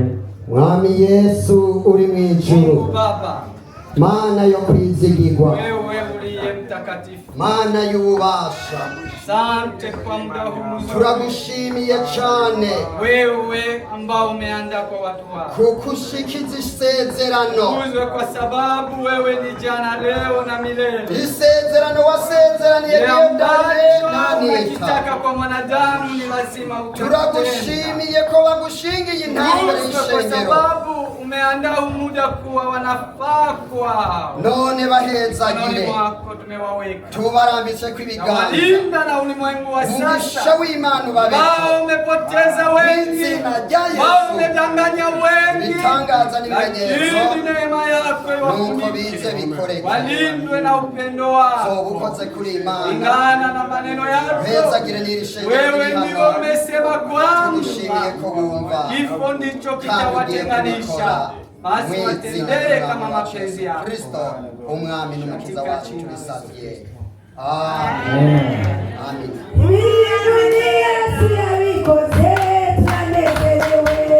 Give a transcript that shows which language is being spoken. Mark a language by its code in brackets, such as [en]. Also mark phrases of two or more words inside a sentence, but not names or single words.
[rn] mwami yesu uri mu ijuru [sw] Baba, [rn] mana yo kwizigirwa [sw] wewe uliye mtakatifu, [rn] mana y'ububasha [sw] asante kwa muda huu mzuri, [rn] turagushimiye cyane [sw] wewe ambao umeandaa kwa watu wako. [rn] kuko ushikiza isezerano [sw] Uzwe kwa sababu wewe ni jana, leo na milele. [rn] isezerano wasezeraniye [sw] Kile Dieudonne ambacho Anitha umekitaka kwa mwanadamu ni lazima utende. [rn] turagushimiye ko wagushingiye intambara [sw] Uzwe kwa [rn] y'ishengero [sw] sababu umeandaa muda kuwa wanafaa kwao. [rn] none bahezagire [sw] Mikononi mwako tumewaweka, [rn] tubarambitse ko ibiganza [sw] walinda na ulimwengu wa [rn] umugisha [sw] sasa. [rn] w'imana ubabeho [sw] Wao umepoteza wengi, [rn] Mwizina rya Yesu. [sw] wao umedanganya wengi, [rn] ibitangaza n'ibimenyetso [sw] lakini neema yako [rn] nuko bize [sw] iwafunike, [rn] bikoreke [sw] walindwe na upendo wako [rn] zoba ukoze kuri imana [sw] kulingana na maneno yako. [rn] hezagire n'iri shengero [sw] Wewe [rn] riri [sw] ndio [rn] hano [sw] umesema [rn] tugushimiye ko [sw] kwamba [rn] bumva [sw] kifo ndicho [rn] kandi ugiye [sw] kitawatenganisha, [rn] kubikora [sw] basi [rn] mu izina [sw] watendee kama [rn] ry'umwami wacu [sw] mapenzi [rn] Yesu [sw] yako. [rn] Kristo umwami n'umukiza [sw] Katika [rn] wacu [sw] jina la [rn] tubisabye [sw] Amen. [rn] amen Yesu yabikoze turanezerewe.